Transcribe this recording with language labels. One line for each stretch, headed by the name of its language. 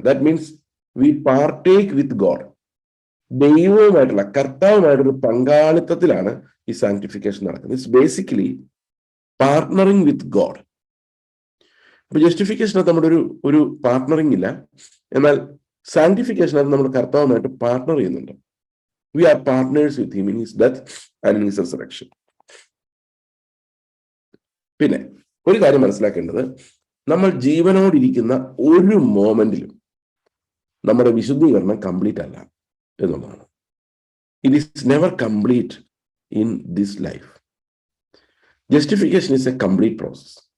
English: That means we partake with God.
Malayalam: ദൈവവുമായിട്ടുള്ള കർത്താവുമായിട്ടൊരു പങ്കാളിത്തത്തിലാണ് ഈ sanctification നടക്കുന്നത്.
English: It's basically partnering with God.
Malayalam: അപ്പൊ ജസ്റ്റിഫിക്കേഷനകത്ത് നമ്മുടെ ഒരു പാർട്ട്ണറിങ് ഇല്ല. എന്നാൽ സാങ്ക്ടിഫിക്കേഷനകത്ത് നമ്മൾ കർത്താവുമായിട്ട് പാർട്ട്ണർ ചെയ്യുന്നുണ്ട്.
English: We are partners with him in his death and in his resurrection.
Malayalam: പിന്നെ ഒരു കാര്യം മനസ്സിലാക്കേണ്ടത്, നമ്മൾ ജീവനോടിരിക്കുന്ന ഒരു മോമെന്റിലും നമ്മുടെ വിശുദ്ധീകരണം കംപ്ലീറ്റ് അല്ല എന്നുള്ളതാണ്.
English: It is never complete in this life. Justification is a complete process.